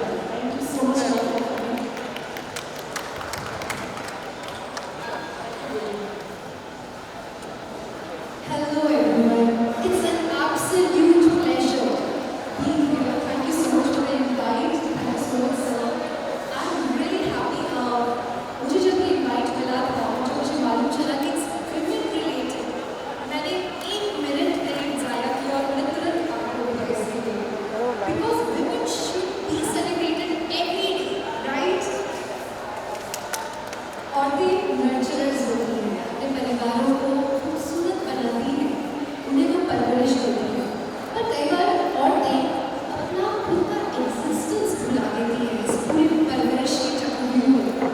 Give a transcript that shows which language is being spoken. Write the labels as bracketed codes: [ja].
[en] Thank you so much for coming. Hello everyone. It's an absolute pleasure being here. Thank you so much for the invite. Thank you so much, sir. I'm really happy. [hi] मुझे जब ये invite मिला था, मुझे मालूम चला कि [en] it's women related. [hi] मैंने 1 मिनट नहीं जाया किया और मैंने तुरंत आकर हो गया इसके लिए. [en] Because women should be celebrated every day, right? [hi] औरतें nurturers होती हैं, अपने परिवारों को खूबसूरत बनाती हैं, उन्हें वो परवरिश देती हैं। पर कई बार औरतें अपना खुद का एग्जिस्टेंस भुला देती हैं इस पूरी परवरिश के चक्कर में।